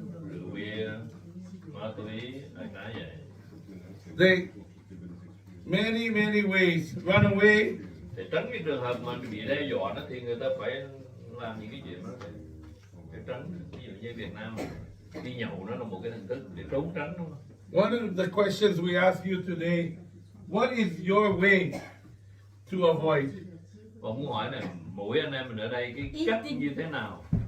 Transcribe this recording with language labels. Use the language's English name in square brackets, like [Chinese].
[Vietnamese] Rượu bia, ma túy, đại khái vậy. [English] They many ways run away. [Vietnamese] Để tránh cái trường hợp mà bị đe dọa đó thì người ta phải làm những cái chuyện đó để tránh. Ví dụ như Việt Nam đi nhậu nó là một cái hình thức để trốn tránh, đúng không? [English] One of the questions we ask you today, what is your way to avoid? [Vietnamese] Và muốn hỏi này, mỗi anh em mình ở đây cái cách như thế nào?